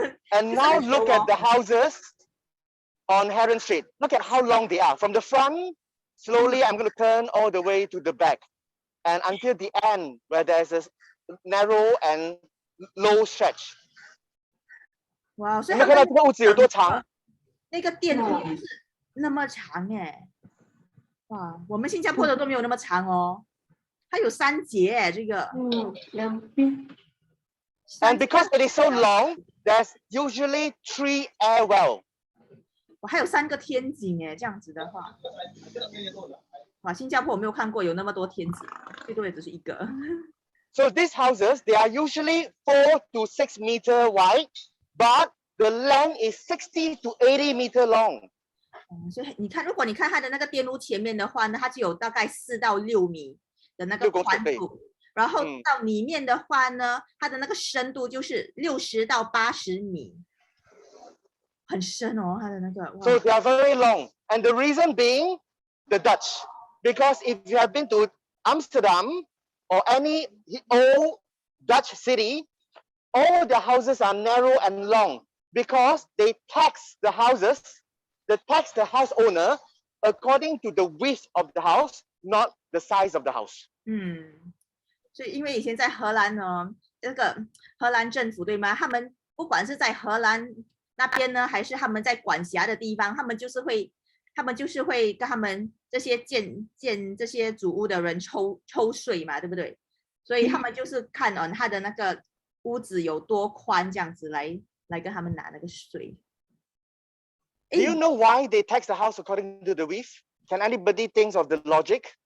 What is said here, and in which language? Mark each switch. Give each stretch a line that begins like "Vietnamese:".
English: And now look at the houses on Heron Street. Look at how long they are. From the front, slowly I'm going to turn all the way to the back. And until the end, where there's a narrow and low stretch.
Chinese: 哇，所以你们看到这个屋子有多长？那个电路是那么长哎！哇，我们新加坡的都没有那么长哦，它有3节这个。两边。
English: And because it is so long, there's usually 3 air well.
Chinese: 我还有3个天井哎，这样子的话，哇，新加坡我没有看过有那么多天井，最多也只是1个。
English: So these houses, they are usually 4 to 6 meter wide, but the length is 60 to 80 meter long.
Chinese: 所以你看，如果你看它的那个电路前面的话呢，它就有大概4到6米的那个宽度。然后到里面的话呢，它的那个深度就是60到80米，很深哦，它的那个。 So they are very long, and the reason being the Dutch, because if you have been to Amsterdam or any old Dutch city, all the houses are narrow and long because they tax the houses, they tax the house owner according to the width of the house, not the size of the house. 所以因为以前在荷兰呢，这个荷兰政府对吗？他们不管是在荷兰那边呢，还是他们在管辖的地方，他们就是会跟他们这些建这些祖屋的人抽税嘛，对不对？所以他们就是看他的那个屋子有多宽，这样子来跟他们拿那个税。
English: Do you know why they tax the house according to the width? Can anybody think of the logic?